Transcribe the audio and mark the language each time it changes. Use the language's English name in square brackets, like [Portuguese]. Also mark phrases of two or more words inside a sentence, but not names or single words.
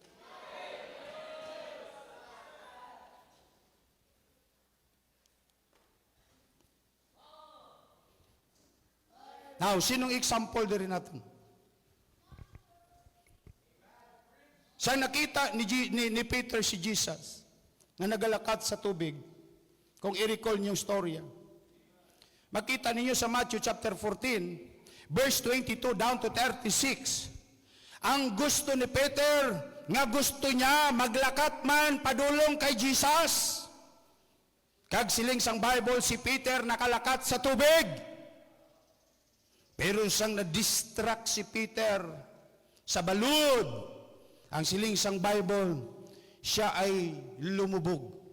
[Filipino] Now, sinong example din natin? [Hiligaynon] Sa nakita ni Peter si Jesus na nagalakat sa tubig, [Filipino] kung i-recall niyo yung storya, [Hiligaynon] makita ninyo sa Matthew chapter 14, verse 22 down to 36, ang gusto ni Peter, nga gusto niya maglakat man padulong kay Jesus. Kag siling sang Bible, si Peter nakalakat sa tubig. Pero sang na-distract si Peter sa balud, ang siling sang Bible, [Filipino] siya ay lumubog.